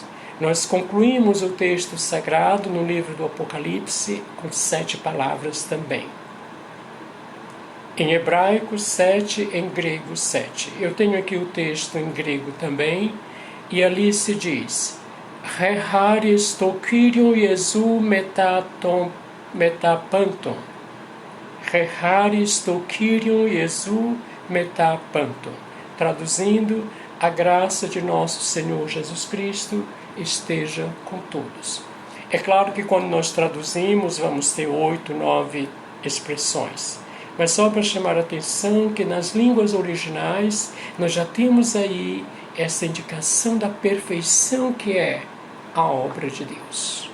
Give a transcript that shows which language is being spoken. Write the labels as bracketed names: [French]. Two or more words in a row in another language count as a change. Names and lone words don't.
[Portuguese] Nós concluímos o texto sagrado no livro do Apocalipse com 7 palavras também. Em hebraico 7, em grego 7. Eu tenho aqui o texto em grego também, e ali se diz: [Greek] Η χάρις του Κυρίου Ιησού μετά πάντων. Η χάρις του Κυρίου Ιησού μετά πάντων. [Portuguese] Traduzindo, a graça de nosso Senhor Jesus Cristo esteja com todos. É claro que quando nós traduzimos, vamos ter 8, 9 expressões. Mas só para chamar a atenção que nas línguas originais nós já temos aí essa indicação da perfeição que é a obra de Deus.